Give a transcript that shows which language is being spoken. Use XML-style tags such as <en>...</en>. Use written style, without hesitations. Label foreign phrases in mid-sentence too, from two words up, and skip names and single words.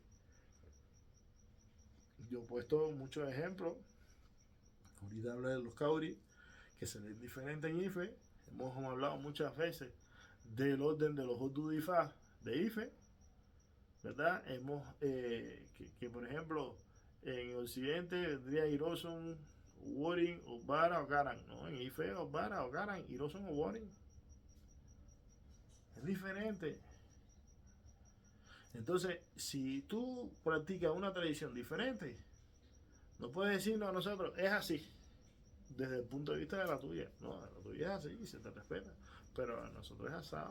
<es>Yo he puesto muchos ejemplos. Ahorita hablé de los Kauri, que se ven diferentes en IFE. Hemos hablado muchas veces del orden de los Odu de IFE, ¿verdad? Que por ejemplo, en Occidente vendría Hiroson, Warring, Obara o Garan, ¿no? En IFE, Obara o Garan, Hiroson o Warring. Es diferente. Entonces, si tú practicas una tradición diferente, no puedes decirnos a nosotros, es así, desde el punto de vista de la tuya. No, la tuya es así y se te respeta, pero a nosotros es asado.</es>